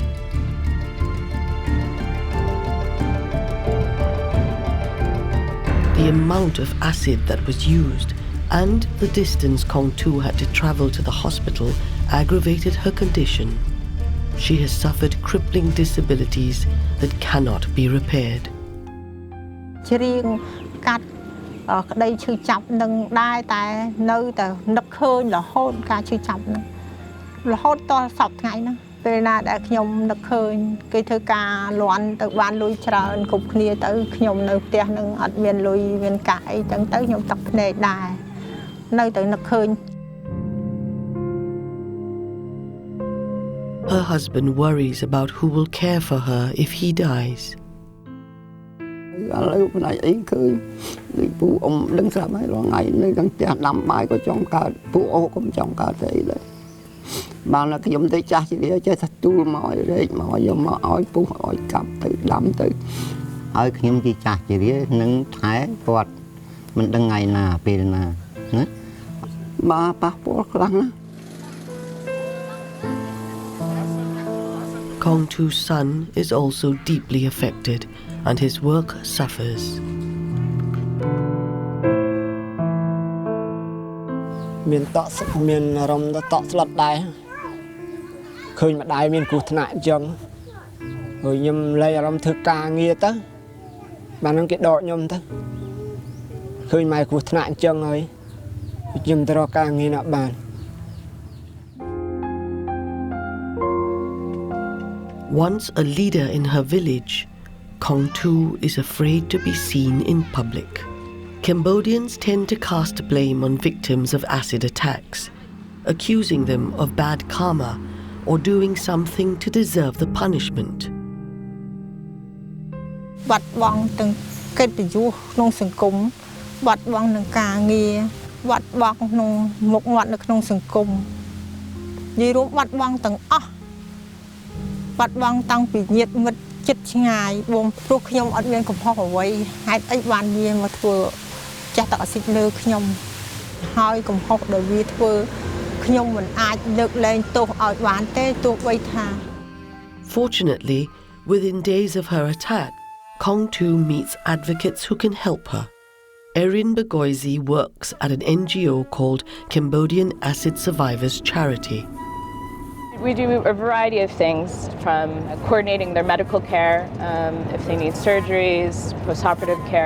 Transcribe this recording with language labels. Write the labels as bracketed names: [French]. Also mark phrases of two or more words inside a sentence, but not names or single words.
[English] The amount of acid that was used and the distance Kong Tu had to travel to the hospital aggravated her condition. She has suffered crippling disabilities that cannot be repaired. [Khmer] ច្រៀងកាត់ក្តីឈឺចាប់នឹងដែរតែនៅតែនឹកឃើញរហូតការឈឺចាប់នឹងរហូតតសប្តាហ៍ថ្ងៃហ្នឹងពេលណាដែលខ្ញុំនឹកឃើញគេធ្វើការលន់ទៅបានលុយច្រើនគ្រប់គ្នាទៅខ្ញុំនៅផ្ទះនឹងអត់មានលុយមានកាក់អីចឹងទៅខ្ញុំទឹកភ្នែកដែរនៅតែនឹកឃើញ [English] Her husband worries about who will care for her if he dies. [Khmer] ឥឡូវផ្នែកអីឃើញដូចពូអ៊ំដឹងស្រាប់ហើយរាល់ថ្ងៃនៅក្នុងផ្ទះដាំបាយក៏ចង់កើតពូអូក៏មិនចង់កើតទេអីដែរបានតែខ្ញុំទៅចាស់ជាវាចេះតែទូលមកឲ្យរែកមកយកមកឲ្យពុះឲ្យកាប់ទៅដាំទៅឲ្យខ្ញុំជាចាស់ជាវានឹងថែគាត់មិនដឹងថ្ងៃណាពេលណាណាបាទប៉ះពាល់ខ្លាំងណាស់ [English] Kong Tu's son is also deeply affected, and his work suffers. [Khmer] មានតក់មានអារម្មណ៍តក់ស្លុតដែរឃើញម្ដាយមានគ្រោះថ្នាក់អញ្ចឹងហើយខ្ញុំលែងអារម្មណ៍ធ្វើការងារទៅបាននឹងគេដកខ្ញុំទៅឃើញម៉ែគ្រោះថ្នាក់អញ្ចឹងហើយខ្ញុំទៅរកការងារណាបាន [English] Once a leader in her village, Kong Tu is afraid to be seen in public. Cambodians tend to cast blame on victims of acid attacks, accusing them of bad karma or doing something to deserve the punishment. [Khmer] បាត់បង់ទាំងកិត្តិយសក្នុងសង្គមបាត់បង់នឹងការងារបាត់បង់ក្នុងមុខមាត់នៅក្នុងសង្គមនិយាយរួមបាត់បង់ទាំងអស់បាត់បង់តាំងពីញាតិមិត្តជិតឆ្ងាយបងព្រោះខ្ញុំអត់មានកំហុសអ្វីហេតុអីបានវាមកធ្វើចាស់តអសិទ្ធលើខ្ញុំហើយកំហុសដែលវាធ្វើខ្ញុំមិនអាចលើកលែងទោសឲ្យបានទេទោះបីថា [English] Fortunately, within days of her attack, Kong Tu meets advocates who can help her. Erin Bagoisi works at an NGO called Cambodian Acid Survivors Charity. We do a variety of things, from coordinating their medical care, if they need surgeries, postoperative care.